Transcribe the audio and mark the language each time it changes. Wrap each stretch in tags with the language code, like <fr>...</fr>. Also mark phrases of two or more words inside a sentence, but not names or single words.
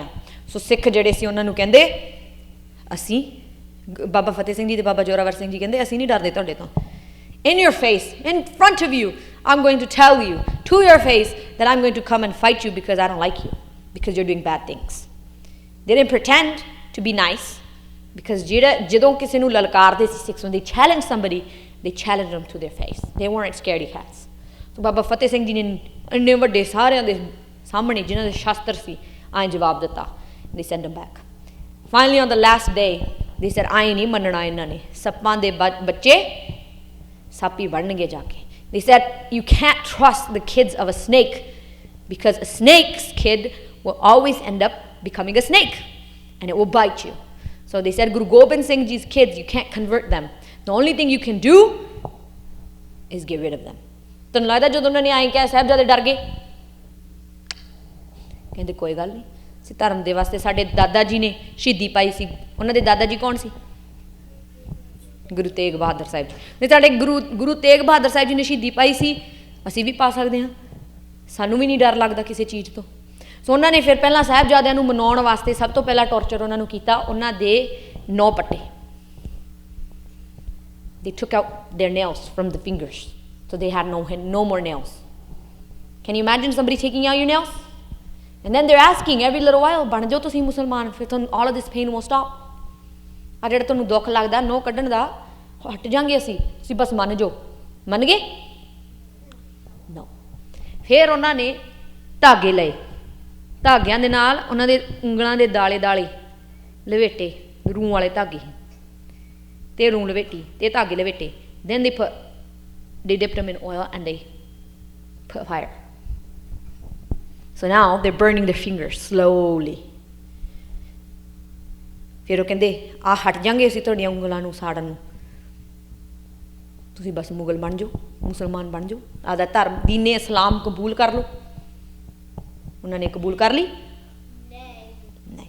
<pa>ਸੋ ਸਿੱਖ ਜਿਹੜੇ ਸੀ ਉਹਨਾਂ ਨੂੰ ਕਹਿੰਦੇ ਅਸੀਂ, ਬਾਬਾ ਫਤਿਹ ਸਿੰਘ ਜੀ ਤੇ ਬਾਬਾ ਜੋਰਾਵਰ ਸਿੰਘ ਜੀ ਕਹਿੰਦੇ ਅਸੀਂ ਨਹੀਂ ਡਰਦੇ ਤੁਹਾਡੇ ਤੋਂ.</pa> <en>In your face, in front of you, I'm going to tell you to your face that I'm going to come and fight you because I don't like you, because you're doing bad things. They didn't pretend to be nice, because</en> <pa>ਜਦੋਂ ਕਿਸੇ ਨੂੰ ਲਲਕਾਰਦੇ ਸੀ ਸਿੱਖs,</pa> <en>when they challenged somebody, they challenged them to their face. They weren't scaredy cats.</en> <pa>So ਬਾਬਾ ਫਤਿਹ ਸਿੰਘ ਜੀ ਨੇ ਇੰਨੇ ਵੱਡੇ ਸਾਰਿਆਂ ਦੇ ਸਾਹਮਣੇ ਜਿਨ੍ਹਾਂ ਦੇ ਸ਼ਾਸਤਰ ਸੀ ਆਏ ਜਵਾਬ ਦਿੱਤਾ.</pa> <en>They sent them back. Finally on the last day they said</en> <pa>ਆਏ ਨਹੀਂ ਮੰਨਣਾ ਇਹਨਾਂ ਨੇ, ਸੱਪਾਂ ਦੇ ਬੱਚੇ ਸੱਪ ਹੀ ਬਣਨਗੇ ਜਾ ਕੇ.</pa> <en>They said you can't trust the kids of a snake because a snake's kid will always end up becoming a snake and it will bite you. So they said Guru Gobind Singh Ji's kids, you can't convert them. The only thing you can do is get rid of them.</en> <pa>ਤੁਹਾਨੂੰ ਲੱਗਦਾ ਜਦੋਂ ਉਹਨਾਂ ਨੇ ਆਏ ਕਿਹਾ ਸਾਹਿਬਜ਼ਾਦੇ ਡਰ ਗਏ? ਕਹਿੰਦੇ ਕੋਈ ਗੱਲ ਨਹੀਂ, ਅਸੀਂ ਧਰਮ ਦੇ ਵਾਸਤੇ, ਸਾਡੇ ਦਾਦਾ ਜੀ ਨੇ ਸ਼ਹੀਦੀ ਪਾਈ ਸੀ. ਉਹਨਾਂ ਦੇ ਦਾਦਾ ਜੀ ਕੌਣ ਸੀ? ਗੁਰੂ ਤੇਗ ਬਹਾਦਰ ਸਾਹਿਬ ਜੀ ਨੇ. ਸਾਡੇ ਗੁਰੂ ਤੇਗ ਬਹਾਦਰ ਸਾਹਿਬ ਜੀ ਨੇ ਸ਼ਹੀਦੀ ਪਾਈ ਸੀ, ਅਸੀਂ ਵੀ ਪਾ ਸਕਦੇ ਹਾਂ, ਸਾਨੂੰ ਵੀ ਨਹੀਂ ਡਰ ਲੱਗਦਾ ਕਿਸੇ ਚੀਜ਼ ਤੋਂ. ਸੋ ਉਹਨਾਂ ਨੇ ਫਿਰ ਪਹਿਲਾਂ ਸਾਹਿਬਜ਼ਾਦਿਆਂ ਨੂੰ ਮਨਾਉਣ ਵਾਸਤੇ ਸਭ ਤੋਂ ਪਹਿਲਾਂ ਟੌਰਚਰ ਉਹਨਾਂ ਨੂੰ ਕੀਤਾ, ਉਹਨਾਂ ਦੇ 9 ਪੱਟੇ.</pa> <en>They took out their nails from the fingers, so they had no more nails. Can you imagine somebody taking out your nails? And then they're asking every little while,</en> <pa>ਬਣ ਜਾਓ ਤੁਸੀਂ ਮੁਸਲਮਾਨ, ਫਿਰ ਤੁਹਾਨੂੰ</pa> <en>all of this pain will stop.</en> <pa>ਆ ਜਿਹੜਾ ਤੁਹਾਨੂੰ ਦੁੱਖ ਲੱਗਦਾ ਨਹੁੰ ਕੱਢਣ ਦਾ, ਹਟ ਜਾਂਗੇ ਅਸੀਂ ਬਸ ਮੰਨ ਜਾਓ. ਮੰਨ ਗਏ? ਨੋ. ਫਿਰ ਉਹਨਾਂ ਨੇ ਧਾਗੇ ਲਏ, ਧਾਗਿਆਂ ਦੇ ਨਾਲ ਉਹਨਾਂ ਦੇ ਉਂਗਲਾਂ ਦੇ ਦਾਲੇ ਲਵੇਟੇ, ਰੂੰ ਵਾਲੇ ਧਾਗੇ ਤੇ ਰੂੰ ਲਵੇਟੀ ਤੇ ਧਾਗੇ ਲਵੇਟੇ.</pa> <en>Then they dipped them in oil and they put fire. So now they're burning their fingers slowly.</en> <pa>ਫਿਰ ਉਹ ਕਹਿੰਦੇ ਆ ਹਟ ਜਾਂਗੇ ਅਸੀਂ ਤੁਹਾਡੀਆਂ ਉਂਗਲਾਂ ਨੂੰ ਸਾੜਨ ਨੂੰ, ਤੁਸੀਂ ਬਸ ਮੁਗਲ ਬਣ ਜਾਓ, ਮੁਸਲਮਾਨ ਬਣ ਜਾਓ, ਆਪਦਾ ਧਰਮ ਦੀਨੇ ਇਸਲਾਮ ਕਬੂਲ ਕਰ ਲਓ. ਉਹਨਾਂ ਨੇ ਕਬੂਲ ਕਰ ਲਈ? ਨਹੀਂ.</pa>